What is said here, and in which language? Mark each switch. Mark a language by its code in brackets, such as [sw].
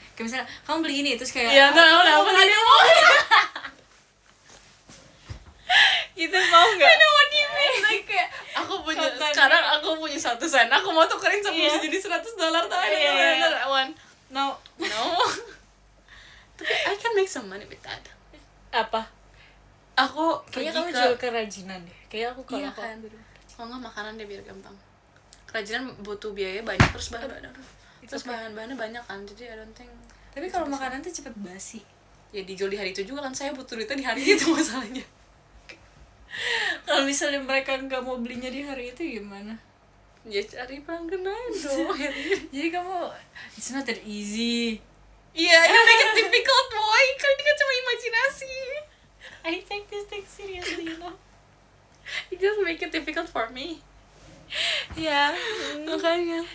[id] Kayak misalnya kamu beli ini terus kayak Iya, tahu kamu ada mau gitu, mau nggak? [en] I know what you mean. [id] Like kayak aku punya sekarang aku punya 1 sen. Aku mau tukerin sama bisa jadi $100 tuh. [en] I want. No. Tapi I can make some money with that. [id] Apa? Aku Kayaknya kamu pergi jual kerajinan deh. Kayak aku kalau Iya aku kan. ambil. Kalau nggak makanan deh biar gampang. Kerajinan butuh biaya banyak terus bahan-bahannya banyak kan. Jadi I don't think. Tapi kalau makanan tuh cepet basi. Ya dijual di hari itu juga kan, saya butuh duitnya di hari itu masalahnya. Kalau misalnya mereka nggak mau belinya di hari itu gimana? Ya cari pelanggan dong. [en] Jadi kamu it's not that easy. Iya, you make it difficult boy. [id] Kan ini kan cuma imajinasi. [en] I take this thing seriously, you know. You just make it difficult for me. [id] Ya, Makanya.